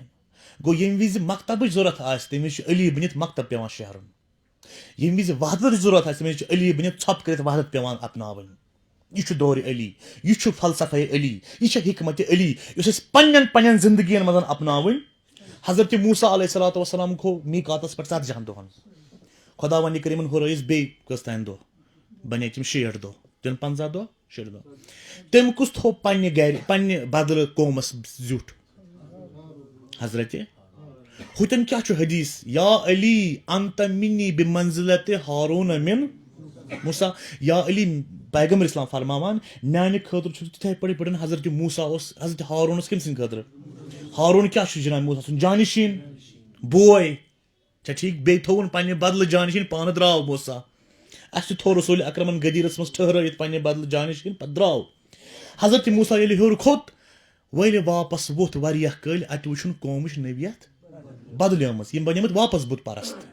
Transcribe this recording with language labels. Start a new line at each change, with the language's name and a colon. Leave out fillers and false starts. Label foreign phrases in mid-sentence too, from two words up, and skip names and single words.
Kashmiri: گوٚو ییٚمہِ وِزِ مکتبٕچ ضوٚرتھ آسہِ تَمہِ وِزِ چھُ علی بٔنِتھ مکتب پیٚوان شیہرُن ییٚمہِ وِزِ وحدتٕچ ضوٚرتھ آسہِ تَمہِ وِزِ چھُ علی بٔنِتھ ژھۄپہٕ کٔرِتھ وحدت پیٚوان اپناوٕنۍ یہِ چھُ دورِ علی یہِ چھُ فلسفے علی یہِ چھےٚ حکمتِ علی یُس أسۍ پننٮ۪ن زندگین منٛز اپناوٕنۍ حضرتِ موسیٰ
Arabic: علیہ الصلوۃ والسلام
Kashmiri: کھوٚو میقاتس پٮ۪ٹھ 40 دۄہن خۄدا وندِ کریٖمن ہُرٲیِس بیٚیہِ کٔژتانۍ دۄہ بنے تِم 60 دۄہ کِنہٕ 50 دۄہ 60 دۄہ تٔمۍ کُس تھوٚو پننہِ گرِ پننہِ بدلہٕ قومس زیُٹھ حضرتِ ہُتٮ۪ن کیٛاہ چھُ حدیث
Arabic: یا علی انت منی بمنزلتِ ہارون من موسیٰ یا علی
Kashmiri: پیغمبر اسلام فرماوان میانہِ خٲطرٕ چھُ تِتھے پٲٹھۍ حضرتِ موسیٰ اوس حضرتِ ہارون اوس کٔمۍ سٕنٛدِ خٲطرٕ ہارون کیٛاہ چھُ جناب موسیٰ سُنٛد جانشیٖن بوے چھا ٹھیٖک بیٚیہِ تھووُن پننہِ بدلہٕ جانشیٖن پانہٕ درٛاو موسیٰ اَسہِ تہِ تھوٚو رسوٗلِ اکرمن غدیٖرس منٛز ٹھہرٲیِتھ پننہِ بدلہٕ جانشیٖن پتہٕ درٛاو حضرتِ موسیٰ ییٚلہِ ہیوٚر کھوٚت وۄنۍ واپس ووٚتھ واریاہ کٲلۍ اَتہِ وٕچھُن قومٕچ نوعیت بدلیمٕژ یِم بنیمٕتۍ واپس بُت پرست